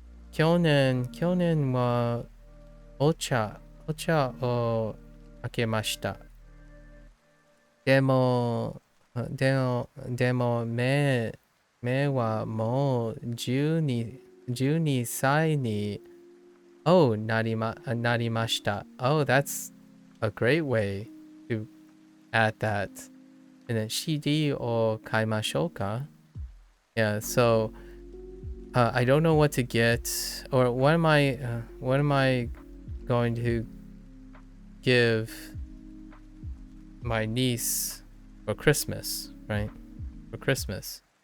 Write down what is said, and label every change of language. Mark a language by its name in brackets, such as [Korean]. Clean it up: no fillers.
[Japanese] 去年はお茶を開けました。でも目はもう12歳になりました。 [English] Oh, that's a great way to add that. And then [Japanese] CD を買いましょうか? [English] Yeah, so I don't know what to get, or what am I going to give my niece for Christmas, right? For Christmas.